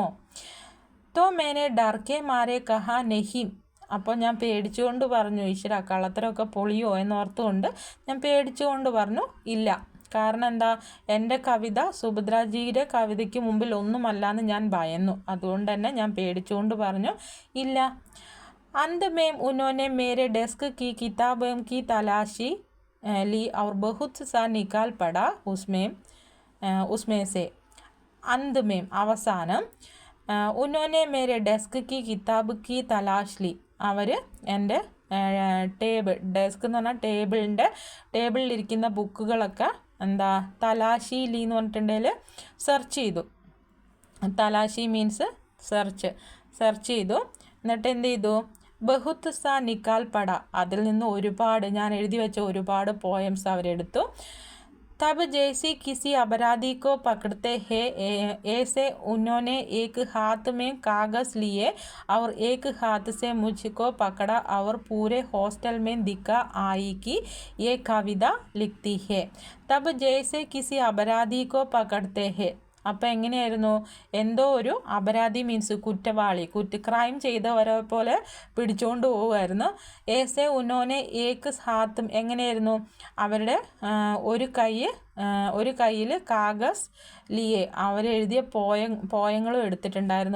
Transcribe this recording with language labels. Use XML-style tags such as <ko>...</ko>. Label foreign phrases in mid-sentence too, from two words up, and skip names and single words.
<hi>तो मैंने डर के मारे कहा नहीं,</hi> <ml>അപ്പോൾ ഞാൻ പേടിച്ചുകൊണ്ട് പറഞ്ഞു, ഈശ്വര കള്ളത്തരമൊക്കെ പൊളിയോ എന്നോർത്തുകൊണ്ട് ഞാൻ പേടിച്ചുകൊണ്ട് പറഞ്ഞു ഇല്ല. കാരണം എന്താ, എൻ്റെ കവിത സുഭദ്രാജിയുടെ കവിതയ്ക്ക് മുമ്പിൽ ഒന്നുമല്ലാന്ന് ഞാൻ ഭയന്നു, അതുകൊണ്ട് തന്നെ ഞാൻ പേടിച്ചുകൊണ്ട് പറഞ്ഞു ഇല്ല.</ml> <hi>अंत में उन्होंने मेरे डेस्क की किताबों की तलाशी ली और बहुत सा निकाल पड़ा उसमें से. अंत में അവസാനം उन्होंने मेरे डेस्क की किताब की तलाश ली,</hi> <ml>അവർ എൻ്റെ ഡെസ്ക് എന്ന് പറഞ്ഞാൽ ടേബിളിലിരിക്കുന്ന ബുക്കുകളൊക്കെ എന്താ</ml> <hi>तलाशी ली</hi> <ml>എന്ന് പറഞ്ഞിട്ടുണ്ടെങ്കിൽ സെർച്ച് ചെയ്തു. തലാശി</ml> <en>means search</en> <ml>ചെയ്തു. എന്നിട്ട് എന്ത് ചെയ്തു,</ml> <hi>बहुत सा निकाल पड़ा,</hi> <ml>അതിൽ നിന്ന് ഒരുപാട് ഞാൻ എഴുതി വെച്ച ഒരുപാട് പോയംസ് അവരെടുത്തു.</ml> <hi>तब जैसे किसी अपराधी को पकड़ते हैं ऐसे उन्होंने एक हाथ में कागज़ लिए और एक हाथ से मुझको पकड़ा और पूरे हॉस्टल में दिखा आई कि ये कविता लिखती है. तब जैसे किसी अपराधी को पकड़ते हैं,</hi> <ml>അപ്പോൾ എങ്ങനെയായിരുന്നു, എന്തോ ഒരു അപരാധി മീൻസ് കുറ്റവാളി, ക്രൈം ചെയ്തവരെ പോലെ പിടിച്ചുകൊണ്ട് പോവുമായിരുന്നു.</ml> <hi>ऐसे उन्होंने एक हाथ में,</hi> <ml>എങ്ങനെയായിരുന്നു, അവരുടെ ഒരു കയ്യിൽ</ml> <hi>कागज़ लिए,</hi> <ml>അവരെഴുതിയ പോയങ്ങളും എടുത്തിട്ടുണ്ടായിരുന്നു.</ml>